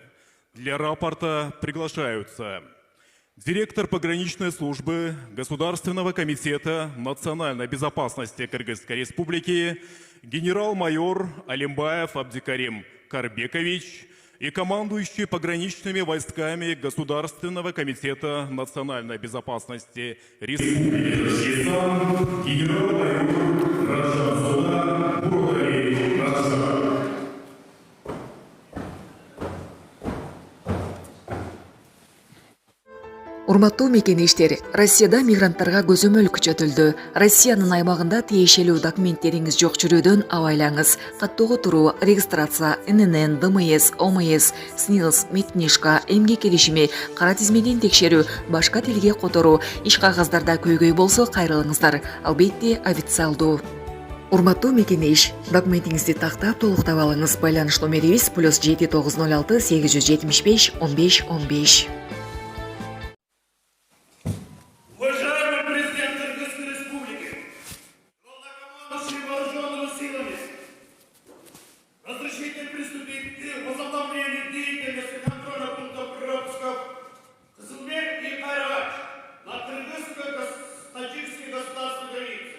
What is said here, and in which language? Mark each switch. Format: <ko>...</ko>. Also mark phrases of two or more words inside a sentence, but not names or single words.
<ru>Для рапорта приглашаются директор пограничной службы Государственного комитета национальной безопасности Кыргызской республики генерал-майор Алимбаев Абдикарим Карбекович и командующий пограничными войсками Государственного комитета национальной безопасности Республики Татарстан генерал-майор Раджаб Зода Бургари Раджаб.</ru> <ky>Урматтуу мекенештер, Россияда мигранттарга көзөмөл күчөтүлдү. Россиянын аймагында тиешелүү документтериңиз жок жүрүүдөн абайлаңыз. Каттоого туруу, регистрация, ННН, ДМС, ОМС, СНИЛС, Медкнижка, эмгек келишими, кара тизмеден текшерүү, башка тилге которуу, иш кагаздарда көйгөй болсо кайрылыңыздар. Албетте, официалдуу. Урматтуу мекенеш, документиңизди тактап толуктап алыңыз. Байланыш номерибиз +7 906 875 15 15.</ky> <ru>Разрешите приступить к возобновлению деятельности контроля пунктов пропусков Кызылбек и Айрач на кыргызско-таджикской государственной границе.</ru>